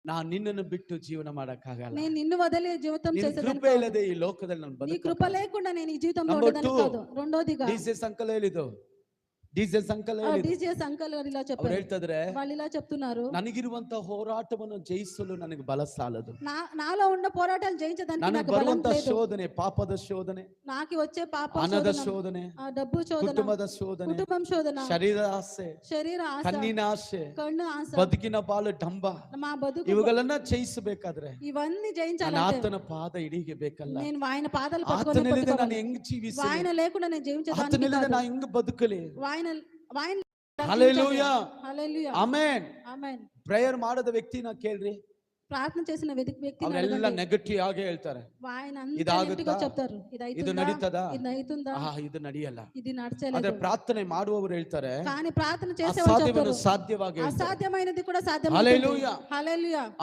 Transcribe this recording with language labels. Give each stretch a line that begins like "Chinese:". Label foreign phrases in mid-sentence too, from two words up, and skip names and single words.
Kannada: ನಾನು ನಿನ್ನನ್ನು ಬಿಟ್ಟು ಜೀವನ ಮಾಡಕ್ಕಾಗಲ್ಲ.
Telugu: నేను నిన్ను వదిలి జీవితం
Kannada: ನಿನ್ನ
Telugu: చేసేదాన్ని
Kannada: ಕೃಪೆ
Telugu: కాదు.
Kannada: ಇಲ್ಲದೆ ಈ ಲೋಕದಲ್ಲಿ ನಾನು
Telugu: నీ కృప
Kannada: ಬದುಕಕ್ಕಾಗಲ್ಲ.
Telugu: లేకుండా నేను ఈ జీవితంలో Number ఉండేదాన్ని 2, కాదు. రెండోదిగా
Kannada: ಡಿಸಿಎಸ್ ಅಂಕಲ್ ಹೇಳಿದ್ದು. ಡಿಸಿಎಸ್ ಅಂಕಲ್ ಹೇಳಿದ್ದು.
Telugu: ಡಿಜಿಎಸ್ ಅಂಕಲ್ గారు ఇలా
Kannada: ಅವ್ರು
Telugu: చెప్పారు.
Kannada: ಹೇಳ್ತಿದ್ರೆ,
Telugu: వాళ్ళు ఇలా చెప్తున్నారు,
Kannada: ನನಗಿರುವಂತ ಹೋರಾಟವನ್ನು ಜಯಿಸಲು ನನಗೆ ಬಲ ಸಾಲದು.
Telugu: నాలో ఉన్న పోరాటాలు జయించడానికి
Kannada: ನನಗೆ
Telugu: నాకు బలం
Kannada: ಬರುವಂತ
Telugu: లేదు.
Kannada: ಶೋಧನೆ, ಪಾಪದ ಶೋಧನೆ,
Telugu: నాకు వచ్చే పాప
Kannada: ಹಣದ
Telugu: శోధన,
Kannada: ಶೋಧನೆ,
Telugu: డబ్బు శోధన,
Kannada: ಕುಟುಂಬದ ಶೋಧನೆ,
Telugu: కుటుంబం శోధన,
Kannada: ಶರೀರ ಆಸೆ,
Telugu: శరీర ఆశ,
Kannada: ಕಣ್ಣಿನ ಆಸೆ,
Telugu: కన్ను ఆశ,
Kannada: ಬದುಕಿನ ಬಾಳು ಡಂಬ,
Telugu: మా బతుకు,
Kannada: ಇವುಗಳನ್ನ ಜಯಿಸಬೇಕಾದ್ರೆ
Telugu: ఇవన్నీ
Kannada: ನಾನು
Telugu: జయించాలంటే
Kannada: ಆತನ ಪಾದ ಹಿಡಿಗೆ ಬೇಕಲ್ಲ.
Telugu: నేను ఆయన పాదాలు
Kannada: ಆತನಿಲ್ಲದೆ ನಾನು
Telugu: పట్టుకొని
Kannada: ಹೆಂಗ್ ಜೀವಿಸಲಿ?
Telugu: ఆయన లేకుండా నేను జీవించడానికి
Kannada: ಆತನಿಲ್ಲದೆ
Telugu: కాదు.
Kannada: ನಾನು ಹೆಂಗ್ ಬದುಕಲಿ?
Telugu: ఆయన హల్లెలూయా, హల్లెలూయా,
Kannada: ಆಮೆನ್.
Telugu: ఆమేన్.
Kannada: ಪ್ರೇಯರ್ ಮಾಡದ ವ್ಯಕ್ತಿನ ಕೇಳ್ರಿ,
Telugu: ప్రార్థన చేసిన వ్యక్తిని
Kannada: ಅವರೆಲ್ಲ
Telugu: అడగండి.
Kannada: ನೆಗೆಟಿವ್ ಆಗೇ ಹೇಳ್ತಾರೆ.
Telugu: ఆయన
Kannada: ఇదాగుతా?
Telugu: చెప్తారు, ఇది
Kannada: ಇದು
Telugu: అవుతుందా,
Kannada: ನಡೀತದಾ?
Telugu: ఇది అవుతుందా,
Kannada: ಇದು ನಡೆಯಲ್ಲ.
Telugu: ఇది
Kannada: ಆದ್ರೆ
Telugu: నడచలేదు.
Kannada: ಪ್ರಾರ್ಥನೆ ಮಾಡುವವರು ಹೇಳ್ತಾರೆ,
Telugu: కానీ ప్రార్థన చేసేవాళ్ళు
Kannada: ಅಸಾಧ್ಯವನ್ನು
Telugu: చెప్తారు,
Kannada: ಸಾಧ್ಯವಾಗಿ ಹೇಳ್ತಾರೆ.
Telugu: అసాధ్యమైనది కూడా సాధ్యం. హల్లెలూయా. హల్లెలూయా.